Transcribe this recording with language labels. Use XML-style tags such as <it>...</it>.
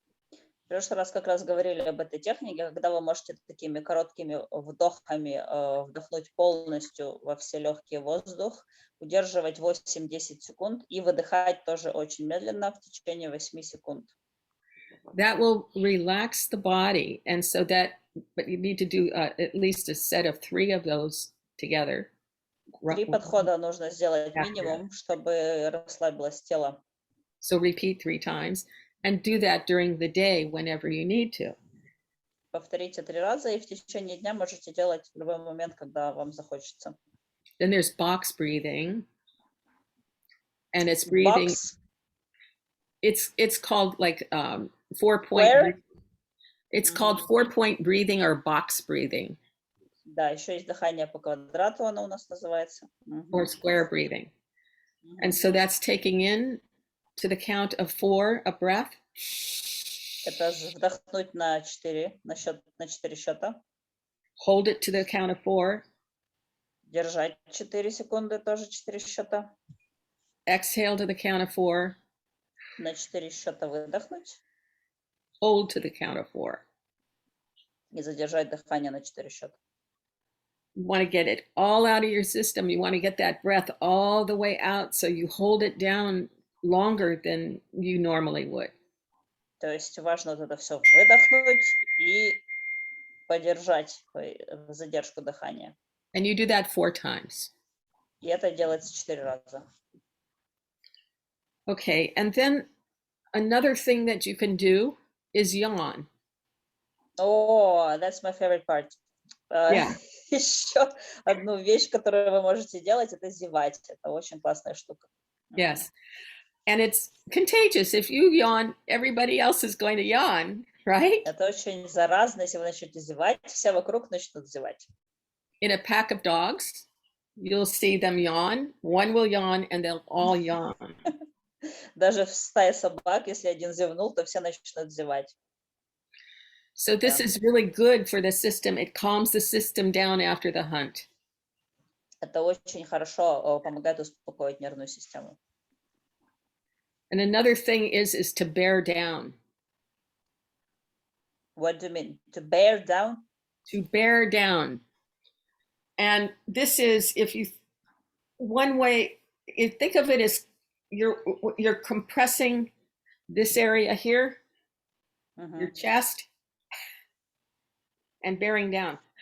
<ru>В прошлый раз как раз говорили об этой технике, когда вы можете такими короткими вдохами вдохнуть полностью во все легкие воздух, удерживать 8-10 секунд и выдыхать тоже очень медленно в течение 8 секунд.</ru> <en>That will relax the body, and so that, but you need to do at least a set of 3 of those together.</en> <ru>3 подхода нужно сделать минимум, чтобы расслабилось тело.</ru> <en>So repeat 3 times. And do that during the day whenever you need to.</en> <ru>Повторите 3 раза, и в течение дня можете делать в любой момент, когда вам захочется.</ru> <en>Then there's box breathing, and it's breathing. Box? It's called like 4-point. Where? It's called 4-point breathing or box breathing.</en> <ru>Да, еще есть дыхание по квадрату, оно у нас называется.</ru> <en>Or square breathing. And so that's taking in to the count of 4 a breath.</en> <ru>Это вдохнуть на 4, на 4 счета.</ru> <en>Hold it to the count of 4.</en> <ru>Держать 4 секунды, тоже 4 счета.</ru> <en>Exhale to the count of 4.</en> <ru>На 4 счета выдохнуть.</ru> <en>Hold to the count of 4.</en> <ru>И задержать дыхание на 4 счета.</ru> <en>You want to get it all out of your system. You want to get that breath all the way out, so you hold it down longer than you normally would.</en> <ru>То есть важно вот это все выдохнуть и подержать задержку дыхания.</ru> <en>And you do that 4 times.</en> <ru>И это делается 4 раза.</ru> <en>Okay, and then another thing that you can do is yawn. Oh, that's my favorite part. Yeah.</en> <ru>Еще одну вещь, которую вы можете делать, это зевать. Это очень классная штука.</ru> <en>Yes. And it's contagious. If you yawn, everybody else is going to yawn, right?</en> <ru>Это очень заразно, если вы начнете зевать, все вокруг начнут зевать.</ru> <en>In a pack of dogs, you'll see them yawn. One will yawn and they'll all yawn.</en> <ru>Даже в стае собак, если один зевнул, то все начнут зевать.</ru> <en>So this is really good for the system. It calms the system down after the hunt.</en> <ru>Это очень хорошо помогает успокоить нервную систему.</ru> <en>And another thing is to bear down. What do you mean? To bear down? To bear down. And this is, if you, one way, you think of it as you're compressing this area here, your chest, and bearing down.</en>